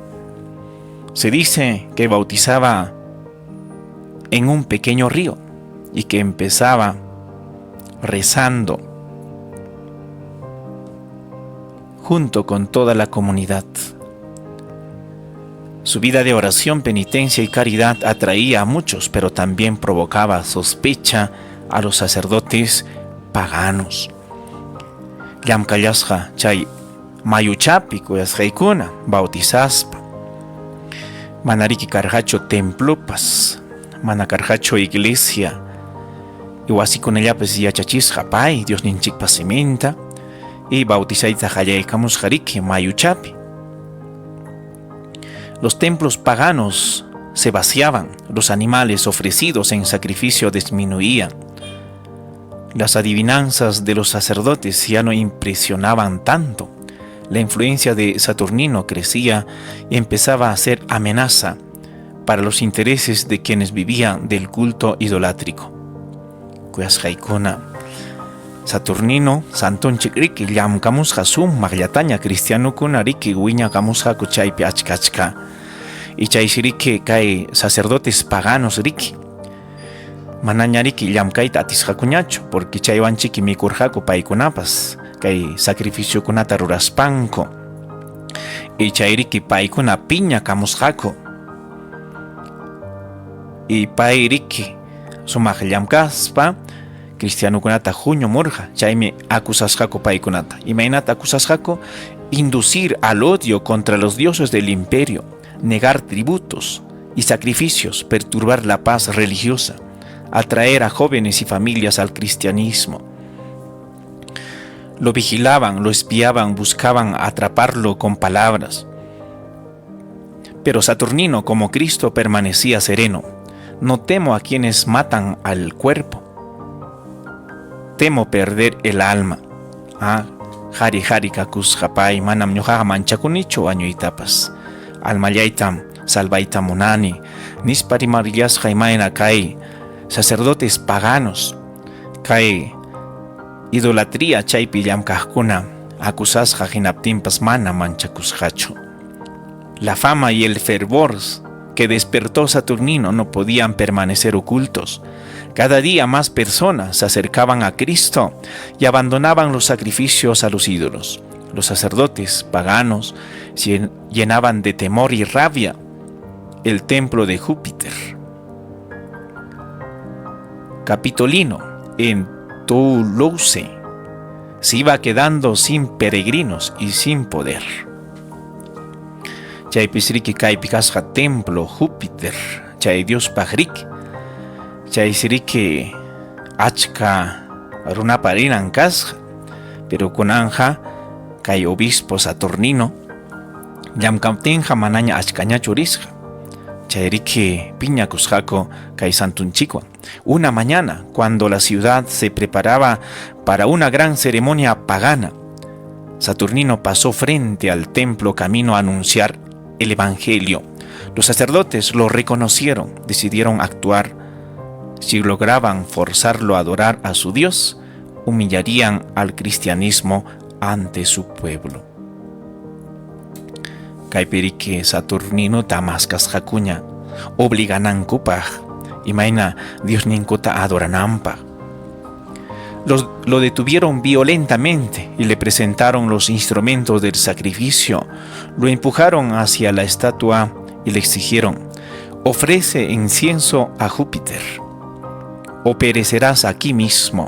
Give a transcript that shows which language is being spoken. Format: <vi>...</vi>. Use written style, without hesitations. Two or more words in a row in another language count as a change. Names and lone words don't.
<es>Se dice que bautizaba en un pequeño río y que empezaba rezando junto con toda la comunidad. Su vida de oración, penitencia y caridad atraía a muchos, pero también provocaba sospecha a los sacerdotes paganos.</es> <qu>Llamkallasqa chay mayuchapi kuyasqaykuna bautizaspa. Manariki karhacho templopas, mana karhacho iglesia. Y wasikunallapas yachachisqa pay Dios ninchikpa simenta y bautizayta qallaykamusqariki mayuchapi.</qu> <es>Los templos paganos se vaciaban, los animales ofrecidos en sacrificio disminuían. Las adivinanzas de los sacerdotes ya no impresionaban tanto. La influencia de Saturnino crecía y empezaba a ser amenaza para los intereses de quienes vivían del culto idolátrico.</es> <qu>Kuyasqaykuna, Saturnino santunchik riki llamkamusqa sumaq llataña cristianukuna riki wiñakamusqaku chaypi achka. Y chayshi riki kay</qu> <es>sacerdotes paganos</es> <qu>riki. Manaña riki llamkayta atisqakuñachu, porque chaywanchiki mikurqaku paykunapas kay sacrificiokunata ruraspanku. Y chay riki paykuna piña kamusqaku. Y pay riki sumaq llamkaspa cristianukunata junio murja, chaymi acusasqaku paykunata. Imaynata acusasqaku</qu> <es>inducir al odio contra los dioses del imperio, negar tributos y sacrificios, perturbar la paz religiosa, atraer a jóvenes y familias al cristianismo. Lo vigilaban, lo espiaban, buscaban atraparlo con palabras. Pero Saturnino, como Cristo, permanecía sereno. No temo a quienes matan al cuerpo. Temo perder el alma.</es> <qu>Hari hari kakusqapay manam ñuqaqa manchakunichu añuytapas. Almallaytam salvayta munani. Nispa rimarillasqa imayna kay</qu> <es>sacerdotes paganos.</es> <qu>Kay idolatría chaypi llamkaqkuna acusasqa hinaptinpas mana manchakusqachu.</qu> <es>La fama y el fervor que despertó Saturnino no podían permanecer ocultos. Cada día más personas se acercaban a Cristo y abandonaban los sacrificios a los ídolos. Los sacerdotes paganos llenaban de temor y rabia el templo de Júpiter. Capitolino, en Toulouse, se iba quedando sin peregrinos y sin poder.</es> <qu>Chaypisriki kaypikasqa templo Júpiter, chay Dios pajrik, chaysriki achka runaparinan kasqa, pero kunanja kay obispo Saturnino llamkamtinqa manaña achkañachu risqa. Chayriki piñakusqaku kay santunchikwan.</qu> <es>Una mañana, cuando la ciudad se preparaba para una gran ceremonia pagana, Saturnino pasó frente al templo camino a anunciar el evangelio. Los sacerdotes lo reconocieron, decidieron actuar. Si lograban forzarlo a adorar a su Dios, humillarían al cristianismo ante su pueblo.</es> <qu>Kaypiriki Saturnino tamasqasqakuña obliganankupa imayna Diosninkuta adorananpa.</qu> <es>Lo detuvieron violentamente y le presentaron los instrumentos del sacrificio. Lo empujaron hacia la estatua y le exigieron: ofrece incienso a Júpiter o perecerás aquí mismo.</es>